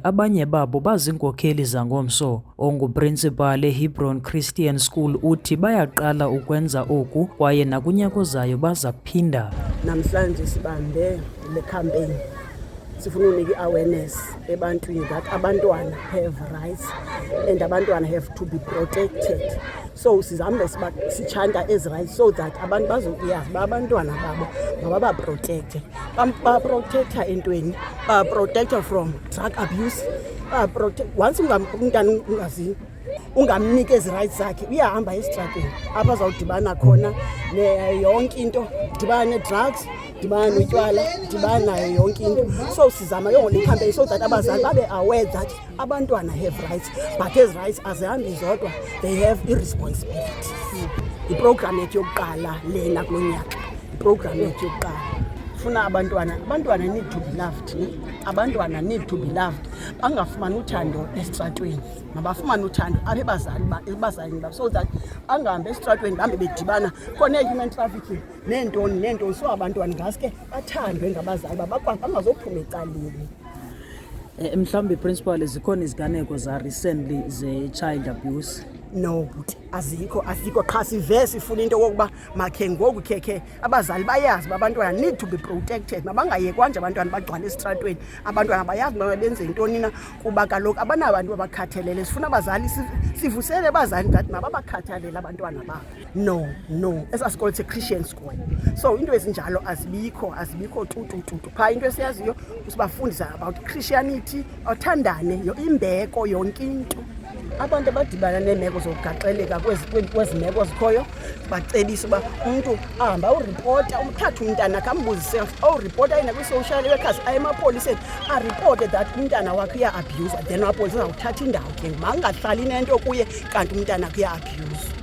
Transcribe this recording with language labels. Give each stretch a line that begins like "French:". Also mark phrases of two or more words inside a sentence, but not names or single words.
Xhosa: Abanye babo baziinkokheli zangomso. Onguprinsipal eHebron Christian School uthi bayaqala ukwenza oku kwaye nakunyaka ozayo baza kuphinda. Namhlanje sibambe le campaign sifuna unika i-awareness ebantwini that abantwana
English: have rights and
Xhosa: abantwana
English: have to be protected.
Xhosa: So sizambe sichanta ezi rights
English: so that
Xhosa: abantu bazokuyazi uba abantwana babo mababaprotecte. Baprotecta entweni? Baprotecta
English: from drug abuse.
Xhosa: Once umntana ungamniki ezi rights zakhe uyahamba esitratweni apha azawudibana khona yonke into, dibana ne-drugs, dibana notywala, dibana nayo yonke into. So sizama le campaign
English: so that
Xhosa: abazali babe
English: aware that
Xhosa: abantwana
English: have rights, but
Xhosa: ezi rights azihambi zodwa,
English: they have i-responsibilities.
Xhosa: Iprogram yethu yokuqala lena kulo nyaka, iprogram yethu yokuqala funa abantwana
English: need to be loved. Abantwana need to be loved.
Xhosa: Bangafumani uthando esitratweni, mabafumane uthando apha ebazalini babo
English: so that
Xhosa: angahambi esitratweni bahambe bedibana khona
English: human trafficking
Xhosa: neentoni. So abantwana ngaske bathandwe ngabazali babo bangazophuma ecaleni. Mhlawumbi principal, zikhona iziganeko za recently ze-child abuse? No, azikho qha sive sifuna into yokuba makhe ngoku khekhe abazali bayazi uba abantwana
English: need to be protected.
Xhosa: Mabangayekwa nje abantwana bagcwala esitratweni. Abantwana bayazi uba benze intoni na kuba kaloku abanabantu abakhathalele. Sifuna abazali sivusele abazali that mababakhathalele abantwana babo. No, esasikolo se-Christian School. So into ezinjalo azibikho tutu. Phaa into esiyaziyo usibafundisa about Christianity, uthandane, imbeko, yonke into. Abantu abadibana neemeko zokugaxeleka kwezi meko zikhoyo bacebisa uba umntu ahamba uripota, umthathe umntana kambuzise awuripota yena
English: kwi-social workers
Xhosa: ayemapoliseni aripote that umntana wakhe uya-abhuyuzwa, then amapolisa azawuthatha indawo ke mangahlali nento kuye kanti umntana wakhe uya-abhuyuzwa.